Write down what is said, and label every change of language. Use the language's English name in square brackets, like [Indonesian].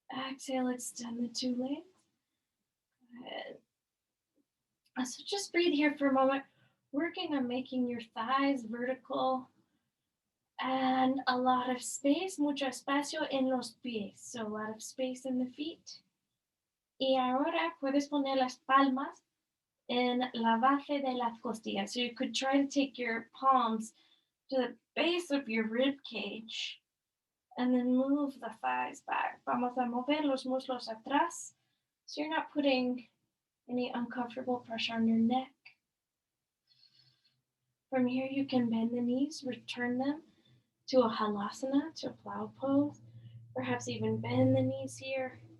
[English] Exhale, extend the 2 legs. Good. So just breathe here for a moment, working on making your thighs vertical and a lot of space, [Spanish] mucho espacio en los pies. [English] So a lot of space in the feet. [Spanish] Y ahora puedes poner las palmas en la base de las costillas. [English] So you could try to take your palms to the base of your rib cage and then move the thighs back. [Spanish] Vamos a mover los muslos atrás. [English] So you're not putting any uncomfortable pressure on your neck. From here, you can bend the knees, return them to a Halasana, to a plow pose. Perhaps even bend the knees here.